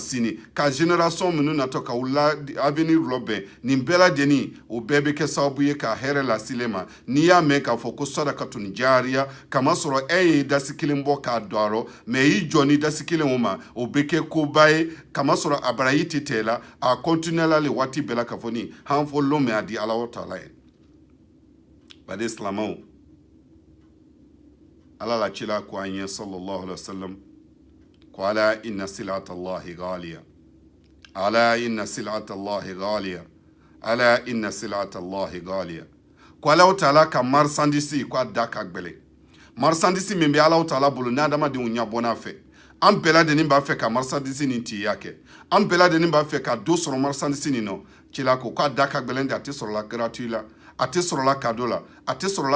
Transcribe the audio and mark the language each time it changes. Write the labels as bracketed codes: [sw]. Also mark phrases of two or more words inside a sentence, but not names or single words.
[bm] ka general génération minnu natɔ ka u la avenir lɔbɛn nin bɛɛ lajɛlen o bɛɛ bɛ kɛ sababu ye ka hɛrɛ lase ma n'i y'a mɛn k'a fɔ ko [ar] صدقة جارية [bm] kamasɔrɔ e ye dasi kelen bɔ k'a don a rɔ mɛ i jɔ ni dasi kelen o ma o bɛ kɛ koba ye kamasɔrɔ a baraji tɛ tɛ la a continuer la le waati bɛɛ la k'a fɔ nin han fɔ lɔn mɛ a di Ala Taala ye bade silamɛw Ala la cila ko an ye [ar] صلى الله عليه وسلم [bm] ko [ar] ألا إن سلعة الله غالية ألا إن سلعة الله غالية ألا إن سلعة الله غالية [bm] ko Ala Taala ka marchandise ko a da ka gbɛlɛ marchandise min bɛ Ala Taala bolo ni adamadenw ɲɛbɔ n'a fɛ an bɛɛ lajɛlen b'a fɛ ka marchandise nin tiya kɛ an bɛɛ lajɛlen b'a fɛ ka do sɔrɔ marchandise nin nɔ cila ko k'a da ka gbɛlɛn de a tɛ sɔrɔ la gratuit la a tɛ sɔrɔ la cadeau la a tɛ sɔrɔ la